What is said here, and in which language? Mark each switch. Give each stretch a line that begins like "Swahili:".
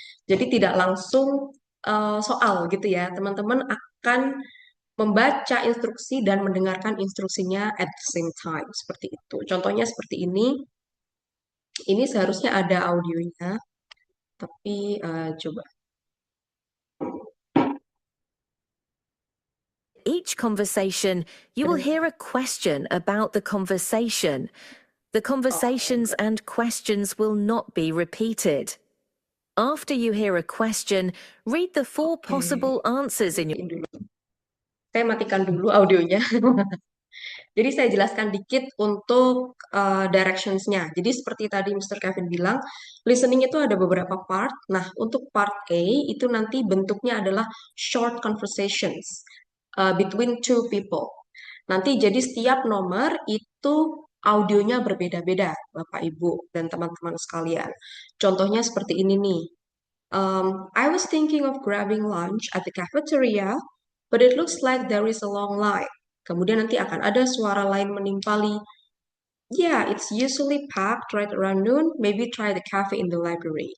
Indonesian: Jadi tidak langsung soal gitu ya. Teman-teman akan membaca instruksi dan mendengarkan instruksinya
English: at the same time
Indonesian: seperti itu. Contohnya seperti ini. Ini seharusnya ada audionya, tapi coba.
English: Each conversation, you will hear a question about the conversation. The conversations and questions will not be repeated. After you hear a question, read the four possible answers in your...
Indonesian: Saya matikan dulu audionya. Jadi saya jelaskan dikit untuk directions-nya. Jadi seperti tadi Mr. Kevin bilang, listening itu ada beberapa part. Nah, untuk part A itu nanti bentuknya adalah short conversations between two people. Nanti jadi setiap nomor itu audionya berbeda-beda, Bapak Ibu dan teman-teman sekalian. Contohnya seperti ini nih.
English: I was thinking of grabbing lunch at the cafeteria, but it looks like there is a long line.
Indonesian: Kemudian nanti akan ada suara lain menimpali.
English: Yeah, it's usually packed right around noon. Maybe try the cafe in the library.